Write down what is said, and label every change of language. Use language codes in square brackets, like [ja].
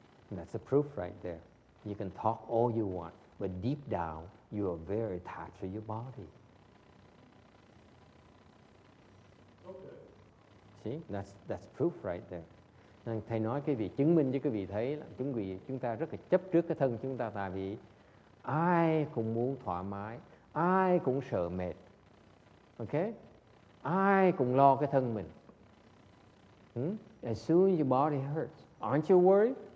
[en] And that's a proof right there. You can talk all you want, but deep down, you are very attached to your body. Okay. See, that's proof right there. [vi] Nên thầy nói cái vị chứng minh cho quý vị thấy là chúng ta rất là chấp trước cái thân chúng ta, tại vì ai cũng muốn thoải mái, ai cũng sợ mệt, ok? Ai cũng lo cái thân mình. [en] As soon as your body hurts, aren't you worried?